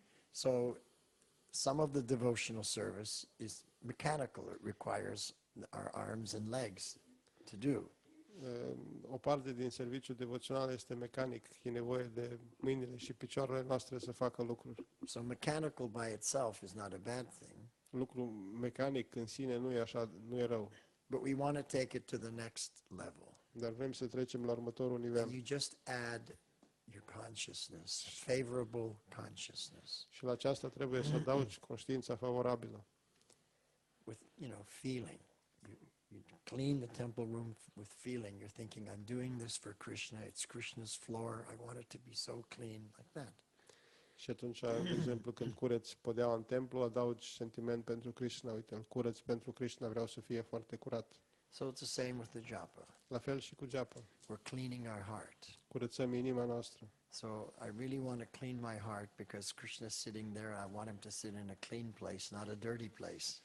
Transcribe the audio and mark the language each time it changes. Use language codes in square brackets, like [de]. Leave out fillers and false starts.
[en] So some of the devotional service is mechanical. It requires our arms and legs to do. [ro] O parte din serviciul devoțional este mecanic. E nevoie de mâinile și picioarele noastre să facă lucruri. [en] So mechanical by itself is not a bad thing. [ro] Lucru mecanic în sine nu e așa, nu e rău. [en] But we want to take it to the next level. [ro] Dar vrem să trecem la următorul [en] And [ro] nivel. [en] you just add your consciousness, favorable consciousness, [ro] Și la aceasta trebuie să adaugi conștiința favorabilă. [en] with, feeling. You clean the temple room with feeling. You're thinking, I'm doing this for Krishna. It's Krishna's floor. I want it to be so clean, like that. [ro] Și atunci, de exemplu, când cureți podeaua în templu, adaugi sentiment pentru Krishna. Uite, îl curăț pentru Krishna, vreau să fie foarte curat. [en] So it's the same with the japa. [ro] La fel și cu geapa. [en] We're cleaning our heart. [ro] Curățăm inima noastră. [en] So I really want to clean my heart because Krishna's sitting there. I want him to sit in a clean place, not a dirty place.